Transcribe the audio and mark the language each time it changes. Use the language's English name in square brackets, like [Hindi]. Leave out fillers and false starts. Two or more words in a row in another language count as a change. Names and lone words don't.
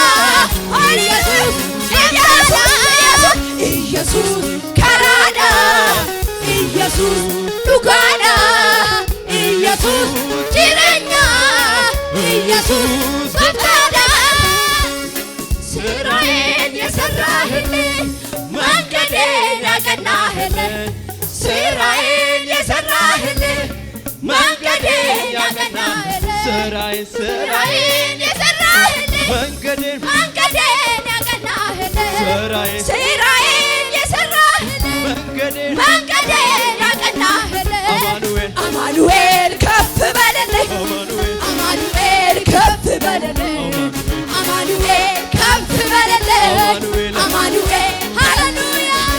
[Oromo] Iyesuus karaadha Iyesuus dhugaadha Iyesuus jireenya Iyesuus gooftaadha [Amharic] Siraa'el የሰራህልኝ መንገዴን ያቀናህልኝ ስራዬን የሰራህልኝ መንገዴን ያቀናህልኝ ስራዬን የሰራህልኝ መንገዴን ያቀናህልኝ ስራዬን የሰራህልኝ መንገዴን ያቀናህልኝ አማኑኤል ከፍ በልልኝ አማኑኤል ከፍ በልልኝ አማኑኤል ከፍ በልልኝ አማኑኤል ሃሌሉያ